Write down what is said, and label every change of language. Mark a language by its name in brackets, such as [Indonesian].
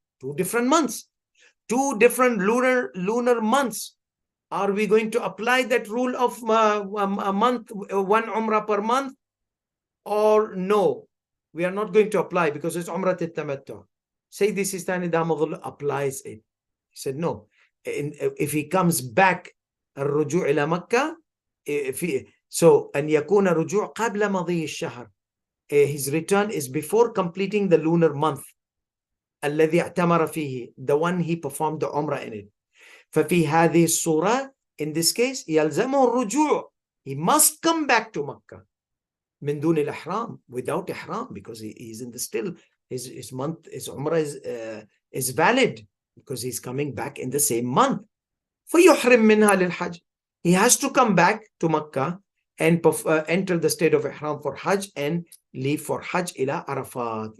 [English] 2 different months, 2 different lunar months. Are we going to apply that rule of a month, 1 Umrah per month? Or no, we are not going to apply because it's Umrah al-Tamattu. Sayyidi Sistani Damadullah applies it. He said no. If he comes back, [Arabic] الرجوع إلى مكة, [English] so [Arabic] أن يكون رجوع قبل مضي الشهر. [English] His return is before completing the lunar month. [Arabic] الذي اعتمر فيه, [English] the one he performed the Umrah in it. [Arabic] ففي هذه الصورة, [English] in this case, [Arabic] يلزمه الرجوع. [English] He must come back to Makkah. [Arabic] من دون الإحرام, [English] without Ihram, because he is in the still, his month, his Umrah is valid because he's coming back in the same month. [Arabic] فيحرم منها للحج. [English] He has to come back to Makkah and enter the state of Ihram for Hajj and leave for Hajj [Arabic] إلى عرفات.